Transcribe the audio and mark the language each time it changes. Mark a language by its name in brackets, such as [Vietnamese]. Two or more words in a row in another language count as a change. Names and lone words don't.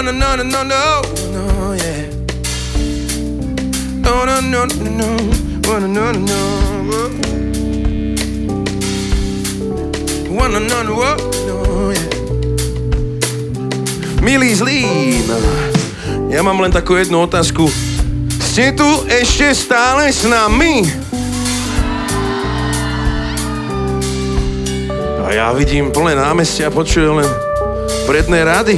[English] no, no, no, no, yeah. Oh, no, no, no, no, oh, no, no, no, oh, no, no, no, no, yeah. [Slovak] Milý Zlín, ja mám len takú jednu otázku. Ste tu ešte stále s nami? A ja vidím plné námestia, počujem len predné rady.